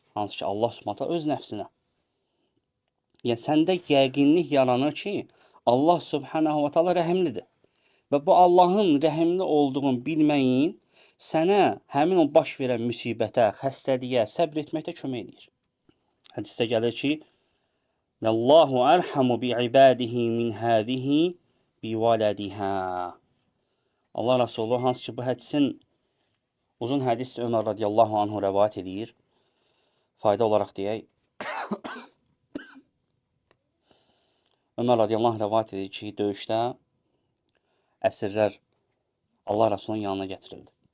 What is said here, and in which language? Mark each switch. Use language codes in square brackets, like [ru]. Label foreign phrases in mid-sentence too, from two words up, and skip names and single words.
[az] Hansı ki, Allah Subhanahu öz nəfsinə. Yəni səndə yəqinlik yaranır ki, Allah [ar] سبحانه وتعالى [az] rəhimlidir. Və bu Allahın rəhimli olduğunu bilməyin sənə həmin o baş verən müsibətə, xəstəliyə səbr etməkdə kömək edir. Hədisdə gəlir ki, [ar] الله أرحم بعباده من هذه بولدها. [az] Allah Resulü hansı ki bu hədisin uzun hədis Ömər [ar] رضي الله عنه [az] rəvayət edir. Fayda olaraq deyək. Ömər [ar] رضي الله عنه [az] rəvayət edir ki, döyüşdə əsirlər Allah Resulünün yanına gətirildi.